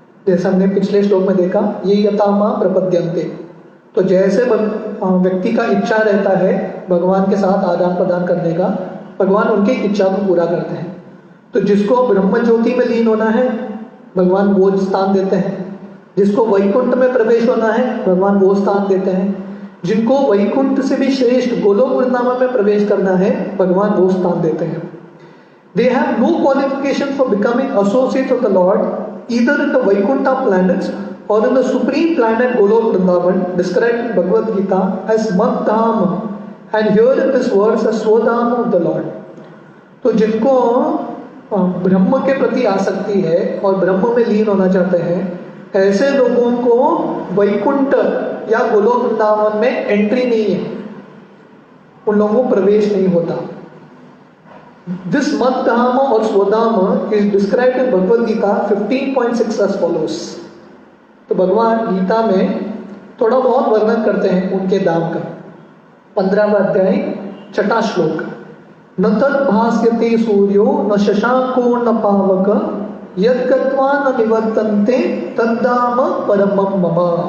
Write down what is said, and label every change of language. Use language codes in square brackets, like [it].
[hi] जैसे हमने पिछले श्लोक में देखा, [sa] ये यथा मां प्रपद्यन्ते। [hi] तो जैसे व्यक्ति का इच्छा रहता है भगवान के साथ आदान प्रदान करने का, भगवान उनकी इच्छा को पूरा करते हैं। तो जिसको ब्रह्म ज्योति में लीन होना है भगवान वो स्थान देते हैं, जिसको वैकुंठ में प्रवेश होना है भगवान वो स्थान देते हैं, जिनको वैकुंठ से भी श्रेष्ठ गोलोक वृंदावन में प्रवेश करना है भगवान वो स्थान देते हैं। [en] They have no qualification for becoming associates of the Lord either in the Vaikuntha planets or in the supreme planet Golok Vrindavan, described in Bhagavad Gita as Madham, and here in this verse as Swadham of the Lord. [hi] तो जिनको ब्रह्म के प्रति आसक्ति है और ब्रह्म में लीन होना चाहते हैं, ऐसे लोगों को वैकुंठ या गोलोक वृंदावन में एंट्री नहीं है, उन लोगों को प्रवेश नहीं होता। [en] This Madhama or Swadhama is described in Bhagavad Gita 15.6 as follows. [hi] तो भगवान गीता में थोड़ा बहुत वर्णन करते हैं उनके धाम का। 15वां अध्याय 6वां श्लोक, [sa] न तत् भास्यते सूर्यो न शशांको न पावक यद्गत्वा न निवर्तन्ते तद्धाम परमं मम।